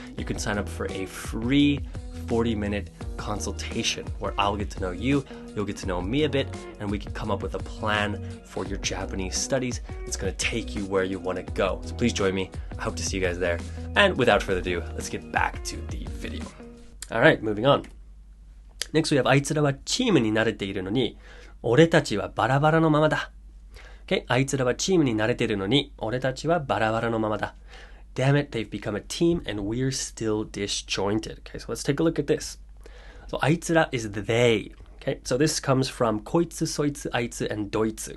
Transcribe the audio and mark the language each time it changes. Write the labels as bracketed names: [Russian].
[English] You can sign up for a free 40-minute consultation where I'll get to know you, you'll get to know me a bit, and we can come up with a plan for your Japanese studies that's going to take you where you want to go. So please join me. I hope to see you guys there. And without further ado, let's get back to the video. All right, moving on. Next we have [Japanese] あいつらはチームに慣れているのに俺たちはバラバラのままだ。 Okay, あいつらはチームに慣れているのに俺たちはバラバラのままだ。 [English] Damn it, they've become a team and we're still disjointed. Okay, so let's take a look at this. So あいつら is they. Okay, so this comes from こいつ、そいつ、あいつ and ドイツ。